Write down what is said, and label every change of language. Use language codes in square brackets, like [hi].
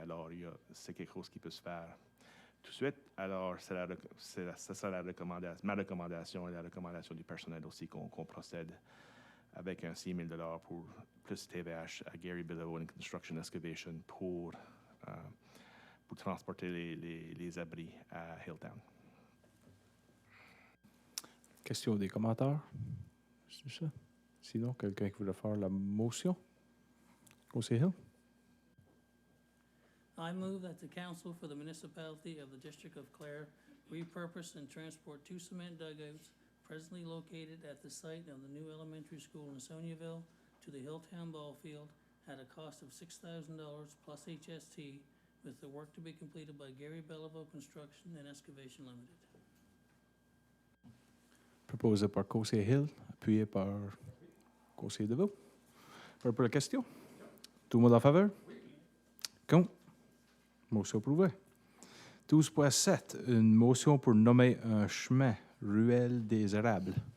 [fr] Alors, c'est quelque chose qui peut se faire tout de suite. Alors, ça sera ma recommandation et la recommandation du personnel aussi qu'on procède avec un 6 000 $ pour plus TVH à Gary Billiveau Construction and Excavation pour transporter les abris à Hilltown. Question des commentaires? C'est ça? Sinon, quelqu'un qui voudrait faire la motion? Conseiller Hill? [en] I move that the council for the municipality of the District of Clare repurpose and transport 2 cement dugouts presently located at the site of the new elementary school in Sonyville to the Hilltown Ball Field at a cost of $6,000 plus HST, with the work to be completed by Gary Belliveau Construction and Excavation Limited. [fr] Proposé par conseiller Hill, appuyé par conseiller Deveau. Parlez pour la question. Tout le monde en faveur? Oui. Contre? Motion approuvée. 12.7, une motion pour nommer un chemin, Ruelle des Érables.